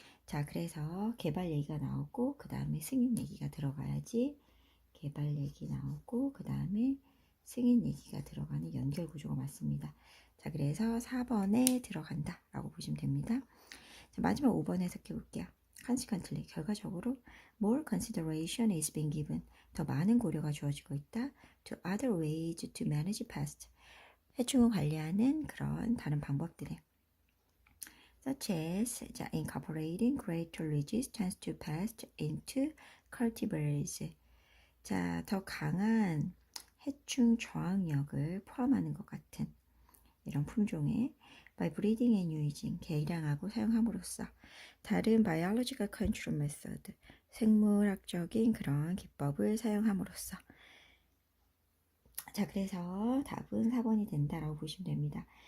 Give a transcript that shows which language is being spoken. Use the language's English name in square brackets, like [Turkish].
[Korean] 자, 그래서 개발 얘기가 나오고 그 다음에 승인 얘기가 들어가야지. 개발 얘기 나오고 그 다음에 승인 얘기가 들어가는 연결 구조가 맞습니다. 자, 그래서 4번에 들어간다 라고 보시면 됩니다. 자, 마지막 5번 해석해 볼게요. [English] Consequently, [Korean] 결과적으로 [English] more consideration is being given. [Korean] 더 많은 고려가 주어지고 있다. [English] To other ways to manage pest. [Korean] 해충을 관리하는 그런 다른 방법들에 [English] such as 자, incorporating greater resistance to pest into cultivars. [Korean] 자, 더 강한 해충 저항력을 포함하는 것 같은 이런 품종에 [English] by breeding and using [Korean] 개량하고 사용함으로써 다른 [English] biological control method [Korean] 생물학적인 그런 기법을 사용함으로써 자, 그래서 답은 4번이 된다라고 보시면 됩니다.